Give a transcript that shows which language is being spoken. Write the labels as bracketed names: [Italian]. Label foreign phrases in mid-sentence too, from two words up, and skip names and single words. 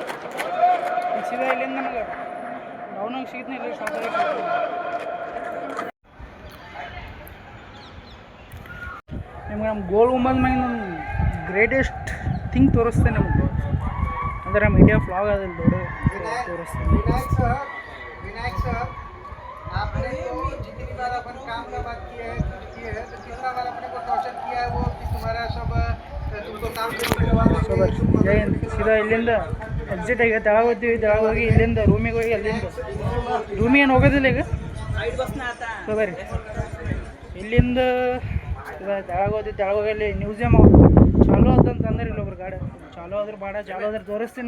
[Kannada] ಈಗ ಸೀದಾ ಇಲ್ಲಿಂದ ನನಗೆ ಡೌನಾಗಿ ಸಿಗ್ತೀನಿ. ಇಲ್ಲ ಶಾರ್ಟ್ ನಿಮ್ಗೆ ನಮ್ಮ ಗೋಲ್ ಗುಂಬಜ್ ಮ್ಯಾಗ ನಮ್ಮ [English] greatest thing [Kannada] ತೋರಿಸ್ತೇನೆ ನಮಗೆ. ಅಂದರೆ ನಮ್ಮ [English] India flag [Kannada] ಅದಲ್ಲಿ ದೊಡ್ಡ ತೋರಿಸ್ತೇನೆ. [Hindi] विनायक सर, आपने तो जितनी बार अपन काम का बात किया है तो कितना बार अपने को टॉर्चर किया है वो कि तुम्हारा सब तुमको काम [Kannada] ಸೀದಾ ಇಲ್ಲಿಂದ ಎಕ್ಸಿಟ್ ಆಗಿ ತೆಳಗೆ ಹೋಗ್ತೀವಿ. ತೆಳಗೆ ಹೋಗಿ ಇಲ್ಲಿಂದ ರೂಮಿಗೆ ಹೋಗಿ ಅಲ್ಲಿಂದ ರೂಮಿಗೆ ಏನು ಹೋಗೋದಿಲ್ಲ ಈಗ. ಸೊ ಬರ್ರಿ ಇಲ್ಲಿಂದ ತೆಳಗೆ ಹೋಗ್ತೀವಿ. ತೆಳಗೆ ಹೋಗಿ ಅಲ್ಲಿ ಮ್ಯೂಸಿಯಮ್ ಚಾಲೂ ಆದಂತಂದ್ರೆ ಇಲ್ಲೊಬ್ರು ಗಾಡಿ ಚಾಲೂ ಆದ್ರೆ ಬಾಡ, ಚಾಲೂ ಆದ್ರೆ ತೋರಿಸ್ತೀನಿ.